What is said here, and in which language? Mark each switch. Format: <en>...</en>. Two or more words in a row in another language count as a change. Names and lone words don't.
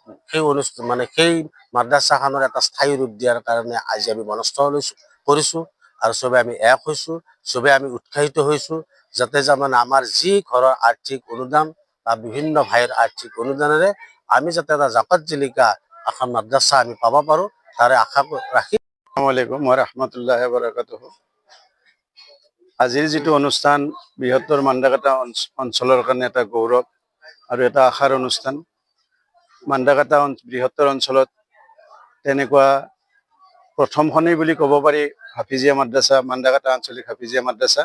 <as>সেই মাদ্ৰাছাখনৰ এটা স্থায়ী ৰূপ দিয়াৰ কাৰণে আজি আমি মনস্থ কৰিছোঁ আৰু চবে আমি এক হৈছোঁ, চবে আমি উৎসাহিত হৈছোঁ যাতে আমাৰ যি ঘৰৰ আৰ্থিক অনুদান বা বিভিন্ন ভাইৰ আৰ্থিক অনুদানেৰে আমি যাতে এটা জাকত জিলিকা এখন মাদ্ৰাছা আমি পাব পাৰোঁ, তাৰে আশা ৰাখি।</as> <ar>السلام عليكم ورحمة الله وبركاته.</ar> <as>আজিৰ যিটো অনুষ্ঠান বৃহত্তৰ মাণ্ডাকাটা অঞ্চলৰ কাৰণে এটা গৌৰৱ আৰু এটা আশাৰ অনুষ্ঠান। মাণ্ডাকাটা বৃহত্তৰ অঞ্চলত তেনেকুৱা প্ৰথমখনেই বুলি ক'ব পাৰি হাফিজিয়া মাদ্ৰাছা, মাণ্ডাকাটা আঞ্চলিক হাফিজিয়া মাদ্ৰাছা।</as>